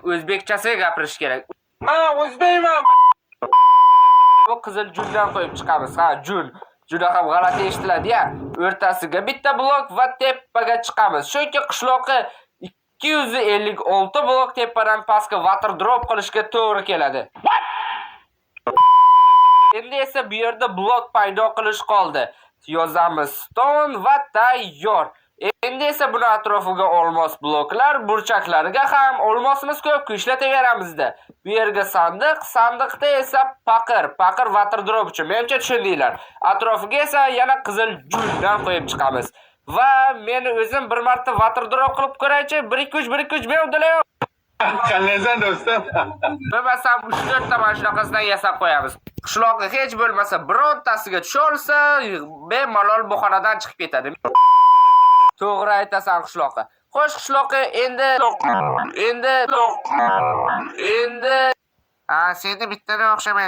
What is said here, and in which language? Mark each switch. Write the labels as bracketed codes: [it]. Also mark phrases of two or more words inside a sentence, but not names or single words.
[uz] O'zbekchasiga gapirish kerak. Ha, o'zbekman. Bu qizil jundan qo'yib chiqamiz. Ha, jun. Juda ham g'alati eshitiladi-ya. O'rtasiga bitta blok va tepaga chiqamiz. Chunki qishloqqa 256 blok tepadan pastga [en] water drop [uz] qilishga to'g'ri keladi. Endi esa bu yerda blok paydo qilish qoldi. Yozamiz stone va tayyor. Endi esa buni atrofiga olmos bloklar, burchaklariga ham olmosimiz ko'p ishlataveramizda. Bu yerga sandiq, sandiqda esa paqir [en] water drop [uz] uchun. Menimcha tushundinglar. Atrofiga esa yana qizil jundan qo'yib chiqamiz. Va meni o'zim bir marta [en] water drop [uz] qilib ko'raychi. 1-2-3 men uddalayman. Qanlaysan do'stim? Bo'lmasam 3-4 ta mana shunaqasidan yasab qo'yamiz. Qishloqqa hech bo'lmasa birontasiga tusha olsa, bemalol bu xonadan chiqib ketadi. To'g'ri aytasan qishloqqa. Xo'sh qishloqqa endi seni bittaga o'xshamaydi.